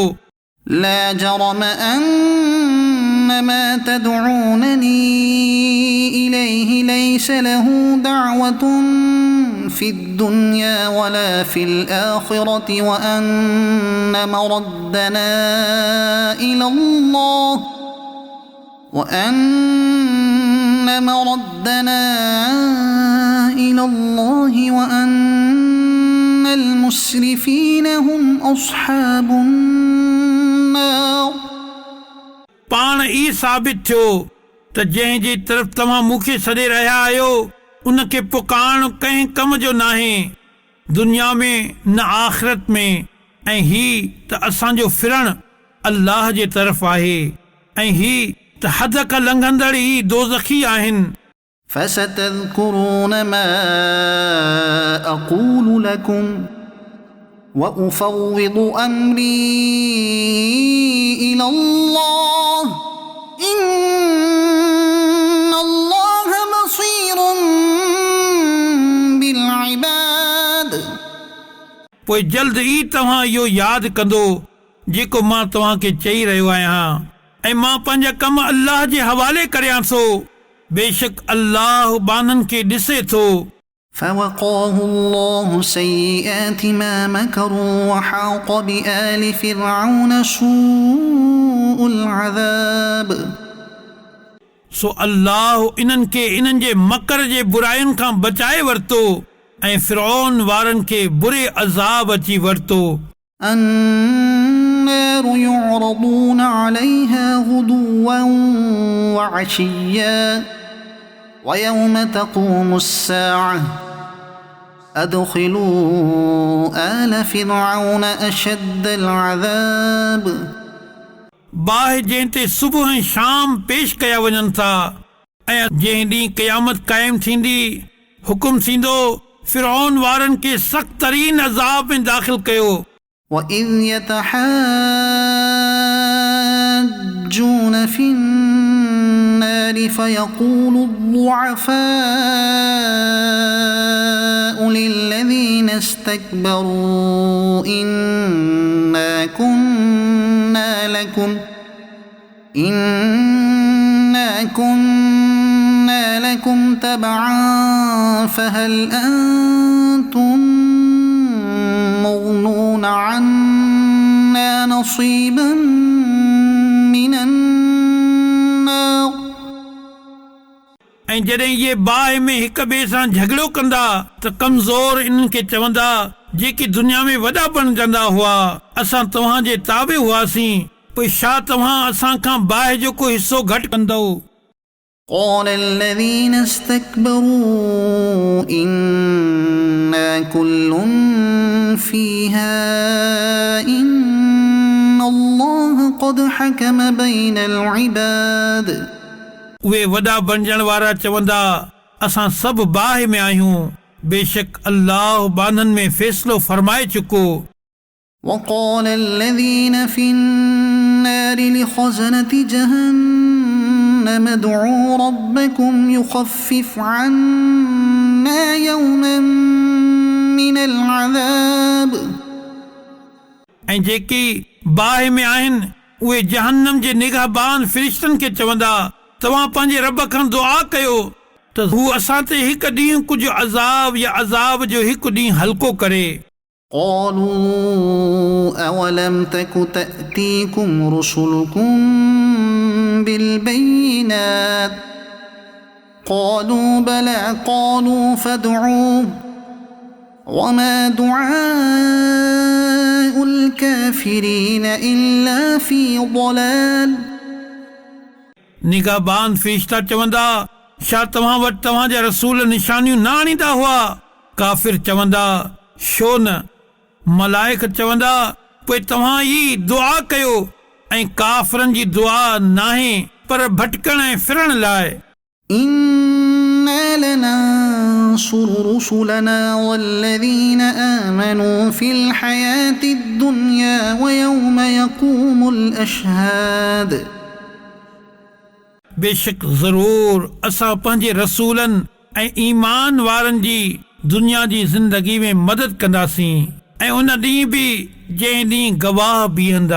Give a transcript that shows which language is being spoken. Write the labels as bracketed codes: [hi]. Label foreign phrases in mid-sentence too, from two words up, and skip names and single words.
[ar] لا جرم أن ما تدعونني إليه ليس له دعوة في الدنيا ولا في الآخرة وأن مردنا إلى الله وأن المسرفين هم أصحاب النار। [sd] पाण ई साबित थियो त जंहिंजे तरफ़ तव्हां मूंखे सॾे रहिया आहियो उनखे पुकारणु कंहिं कम जो नाहे, दुनिया में न आख़िरत में, ऐं ही त असांजो फिरणु अल्लाह जे तरफ़ आहे, ऐं ही त हद खां लंघंदड़ ई दोज़खी आहिनि। [ar] فستذكرون ما أقول لكم وأفوض أمري إلى الله إن الله بصير بالعباد۔ [sd] पोइ जल्द ई तव्हां इहो यादि कंदो जेको मां तव्हांखे चई रहियो आहियां ऐं मां पंहिंजा कम अल्लाह जे हवाले करियां थो बेशक अल्लाह बाननि खे ॾिसे थो [ar] فوقاه الله سيئات ما مكروا وحاق بآل فرعون سوء العذاب [sd] सो अल्लाह इन्हनि खे इन्हनि जे मकर जे बुराइयुनि खां बचाए वरितो ऐं फिरौन वारनि खे बुरे अज़ाब अची वरितो [ar] النار يعرضون عليها غدوا وعشيا ويوم تقوم الساعة أدخلوا آل فرعون أشد العذاب [sd] बाहि जंहिं ते सुबुह ऐं शाम पेश कया वञनि था ऐं जंहिं ॾींहुं क़यामत क़ाइमु थींदी हुकुम थींदो फिरौन वारनि खे सख़्त तरीन अज़ाब में दाख़िल कयो [ar] وإذ يتحاجون في النار فيقول الضعفاء للذين استكبروا إنا كنا لكم تبعا فهل أنتم مغنون عنا نصيبا من النار [sd] ऐं जॾहिं इहे बाहि में हिक ॿिए सां झगड़ो कंदा त कमज़ोर इन्हनि खे चवंदा जेके दुनिया में वॾा बणजंदा हुआ असां तव्हांजे ताबे हुआसीं पोइ छा तव्हां असां खां बाहि जो को हिसो घटि कंदव [ar] قال الذين استكبروا إنا كل فيها إن الله قد حكم بين العباد [sd] उहे वॾा बणजण वारा चवंदा असां सभु बाहि में आहियूं बेशक अल्लाह बाननि में फ़ैसिलो फरमाए चुको [ar] وقال الذين في النار لخزنة جهنم ادعوا ربكم يخفف عنا يوما من العذاب [sd] ऐं जेके बाहि में आहिनि उहे जहन्नम जे निगहबान फ़रिश्तनि खे चवंदा तव्हां पंहिंजे रब खां दुआ कयो त हू असां ते हिकु ॾींहुं कुझु अज़ाब या अज़ाब जो हिकु ॾींहुं हल्को करे [ar] قالوا أولم تك تأتيكم رسلكم بالبينات قالوا بلى قالوا فادعوا وما دعاء الكافرين إلا في ضلال [sd] निगहबान फ़रिश्ता चवंदा छा तव्हां वटि तव्हांजा रसूल निशानियूं न आणींदा हुआ काफ़िर चवंदा छो न मलाइक चवंदा पोइ तव्हां ई दुआ कयो ऐं काफ़िरनि जी दुआ नाहे पर भटकण ऐं फिरण लाइ [ar] إنا لننصر رسلنا والذين آمنوا في الحياة الدنيا ويوم يقوم الأشهاد [sd] बेशक ज़रूर असां पंहिंजे रसूलनि ऐं ईमान वारनि जी दुनिया जी ज़िंदगी में मदद कंदासीं ऐं उन ॾींहुं बि जंहिं ॾींहुं गवाह बीहंदा